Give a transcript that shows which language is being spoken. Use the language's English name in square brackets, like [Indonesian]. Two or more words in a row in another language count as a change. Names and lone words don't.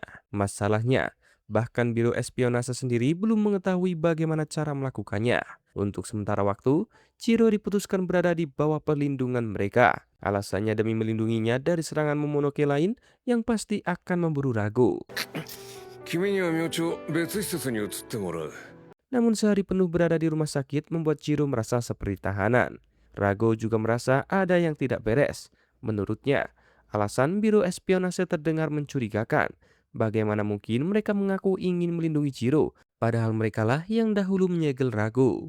[Indonesian] Masalahnya, bahkan Biro Espionase sendiri belum mengetahui bagaimana cara melakukannya. Untuk sementara waktu, Chiro diputuskan berada di bawah perlindungan mereka. Alasannya demi melindunginya dari serangan Momonoke lain yang pasti akan memburu Rago. [Japanese] 君には明朝別施設に移ってもらう。 [Indonesian] Namun sehari penuh berada di rumah sakit membuat Chiro merasa seperti tahanan. Rago juga merasa ada yang tidak beres. Menurutnya, alasan Biro Espionase terdengar mencurigakan. Bagaimana mungkin mereka mengaku ingin melindungi Chiro, padahal merekalah yang dahulu menyegel Rago.